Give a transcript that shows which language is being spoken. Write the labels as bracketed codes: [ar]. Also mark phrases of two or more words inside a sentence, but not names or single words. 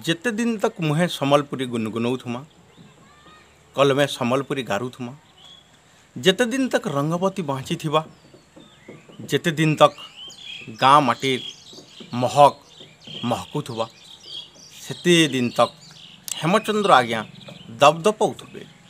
[spv] ଯେତେ ଦିନ ତକ ମୁହେ ସମ୍ବଲପୁରୀ ଗୁନଗୁନଉଥୁମା କଲମେ ସମ୍ବଲପୁରୀ ଗାରୁଥୁମା ଯେତେ ଦିନ ତକ ରଙ୍ଗବତୀ ବାଁଚିଥିବା ଯେତେ ଦିନ ତକ ଗାଁ ମାଟିର ମହକ ମହକୁଥିବା ସେତେ ଦିନ ତକ ହେମଚନ୍ଦ୍ର ଆଜ୍ଞା ଦବଦପଉଥିବେ